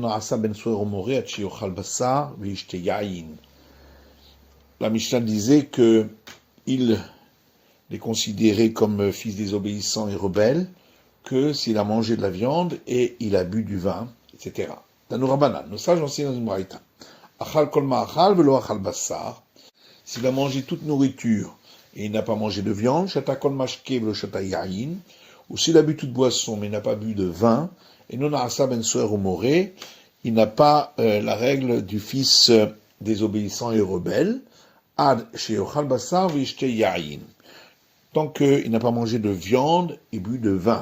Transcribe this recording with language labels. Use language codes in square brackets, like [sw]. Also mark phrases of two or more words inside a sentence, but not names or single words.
[fr] La Mishnah disait que il est considéré comme fils désobéissant et rebelle que s'il a mangé de la viande et il a bu du vin, etc. [he] תנו רבנן, [fr] nos sages enseignent dans une braïta. [he] אכל כל מאכל ולא אכל בשר. [fr] S'il a mangé toute nourriture et il n'a pas mangé de viande, [he] שתה כל משקה ולא שתה יין. [fr] Ou s'il a bu toute boisson mais il n'a pas bu de vin, et non [he] עשה בן סורר ומורה, [fr] il n'a pas la règle du fils désobéissant et rebelle. [he] עד שיאכל בשר וישתה יין. [fr] Tant qu'il n'a pas mangé de viande et bu de vin.